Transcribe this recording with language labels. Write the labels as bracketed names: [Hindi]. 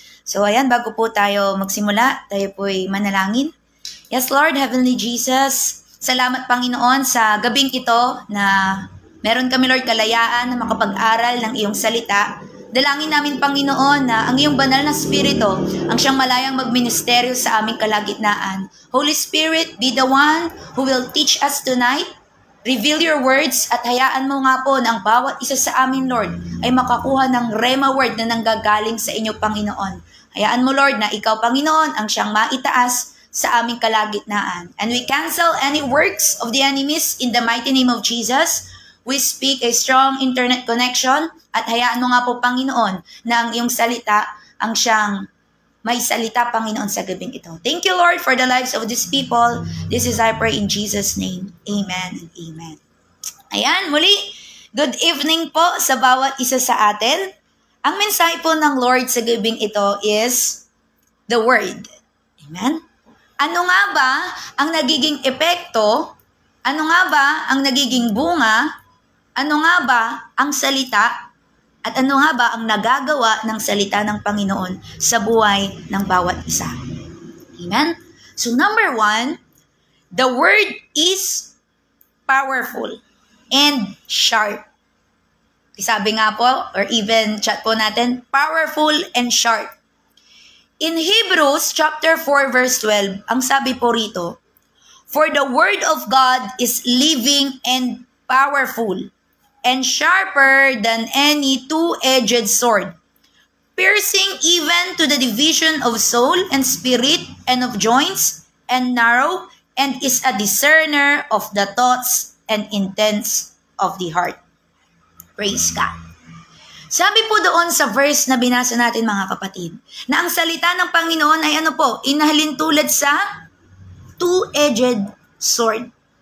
[Filipino] So ayan, bago po tayo magsimula, tayo po'y manalangin. [English] Yes, Lord, Heavenly Jesus, [Filipino] salamat Panginoon sa gabing ito na meron kami, Lord, kalayaan na makapag-aral ng iyong salita. Dalangin namin, Panginoon, na ang iyong banal na spirito ang siyang malayang magministeryo sa aming kalagitnaan. [English] Holy Spirit, be the one who will teach us tonight. Reveal your words [Filipino] at hayaan mo nga po na ang bawat isa sa amin, Lord, ay makakuha ng rema word na nanggagaling sa inyo, Panginoon. Hayaan mo, Lord, na ikaw, Panginoon, ang siyang maitaas sa aming kalagitnaan. [English] And we cancel any works of the enemies in the mighty name of Jesus. We speak a strong internet connection [Filipino] at hayaan mo nga po, Panginoon, na ang iyong salita ang siyang may salita, Panginoon, sa gabing ito. [English] Thank you, Lord, for the lives of these people. This is I pray in Jesus' name. Amen and amen. [Filipino] Ayan, muli, [English] good evening [Filipino] po sa bawat isa sa atin. Ang mensahe po ng Lord sa gabing ito [English] is the Word. [Filipino] Amen? Ano nga ba ang nagiging epekto? Ano nga ba ang nagiging bunga? Ano nga ba ang salita? At ano nga ba ang nagagawa ng salita ng Panginoon sa buhay ng bawat isa? Amen? [English] So number 1, the word is powerful and sharp. [Filipino] Sabi nga po, [English] or even [Filipino] chat po natin, [English] powerful and sharp. In Hebrews chapter 4 verse 12, [Filipino] ang sabi po rito, [English] for the word of God is living and powerful, and sharper than any two-edged sword, piercing even to the division of soul and spirit and of joints and marrow, and is a discerner of the thoughts and intents of the heart. Praise God. [Filipino] Sabi po doon sa verse na binasa natin, mga kapatid, na ang salita ng Panginoon ay ano po, inahalin tulad sa [English] two-edged sword.